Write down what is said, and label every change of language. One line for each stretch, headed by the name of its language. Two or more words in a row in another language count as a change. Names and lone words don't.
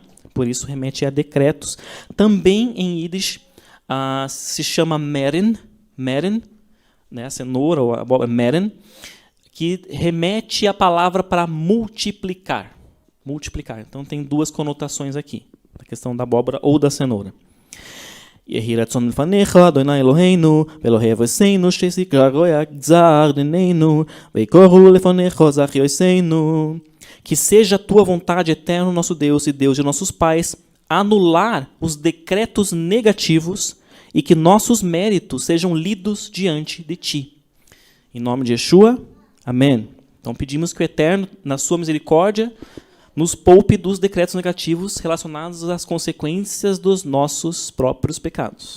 Portuguese: Por isso remete a decretos. Também em Yiddish se chama meren, né? A cenoura, ou a abóbora, meren, que remete a palavra para multiplicar. Então tem duas conotações aqui, a questão da abóbora ou da cenoura.
Hebrew: יהי רצון מלפניך אדני אלהינו ואלהי אבותינו שתקרע רוע גזר דיננו ויקראו לפניך זכויותינו.
Portuguese: Que seja a tua vontade, eterno nosso Deus e Deus de nossos pais, anular os decretos negativos e que nossos méritos sejam lidos diante de ti. Em nome de Yeshua, amém. Então pedimos que o Eterno, na sua misericórdia, nos poupe dos decretos negativos relacionados às consequências dos nossos próprios pecados.